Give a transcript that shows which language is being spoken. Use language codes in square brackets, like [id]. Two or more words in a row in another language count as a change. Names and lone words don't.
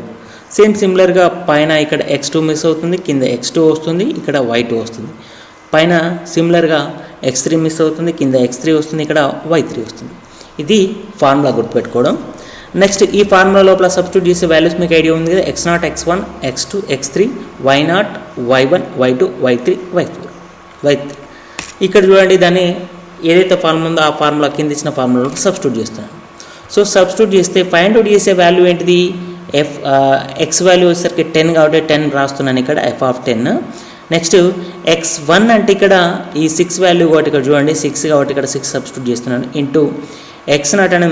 [te] సేమ్ సిమిలర్గా పైన ఇక్కడ x2 మిస్ అవుతుంది, కింద x2 వస్తుంది, ఇక్కడ y2 వస్తుంది. పైన సిమిలర్గా x3 మిస్ అవుతుంది, కింద x3 వస్తుంది, ఇక్కడ y3 వస్తుంది. ఇది ఫార్ములా గుర్తుపెట్టుకోవడం. నెక్స్ట్ ఈ ఫార్ములా లోపల సబ్స్టిట్యూట్ చేసే వాల్యూస్ మీకు ఐడియా ఉంది కదా, [en] x0, x1, x2, x3, y0, y1, y2, y3, y4. [te] ఇక్కడ చూడండి, దాన్ని ఏదైతే ఫార్ములా ఉందో ఆ ఫార్ములా కింద ఇచ్చిన ఫార్ములాలో సబ్స్టిట్యూట్ చేస్తున్నాను. సో సబ్స్టిట్యూట్ చేస్తే [en] find out [te] చేసే వాల్యూ ఏంటిది? [en] x value [te] వచ్చేసరికి 10 కాబట్టి 10 రాస్తున్నాను ఇక్కడ [en] f of [te] 10. నెక్స్ట్ x1 అంటే ఇక్కడ ఈ 6 వాల్యూ కాబట్టి ఇక్కడ చూడండి 6 కాబట్టి ఇక్కడ 6 సబ్స్టిట్యూట్ చేస్తున్నాను ఇంటూ x0 అనేది